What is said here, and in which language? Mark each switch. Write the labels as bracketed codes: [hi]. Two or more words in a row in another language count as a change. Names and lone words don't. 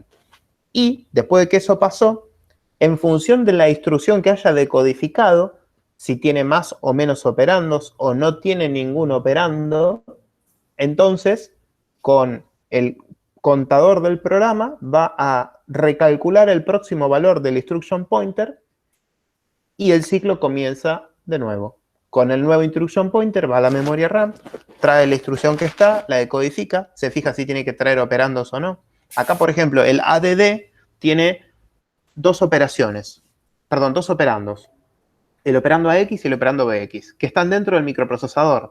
[es] Y después de que eso pasó, en función de la instrucción que haya decodificado, si tiene más o menos operandos o no tiene ningún operando, entonces con el contador del programa va a recalcular el próximo valor del [en] instruction pointer [es] y el ciclo comienza de nuevo. Con el nuevo [en] instruction pointer [es] va a la memoria RAM, trae la instrucción que está, la decodifica, se fija si tiene que traer operandos o no. Acá, por ejemplo, el ADD tiene dos operandos. El operando AX y el operando BX, que están dentro del microprocesador.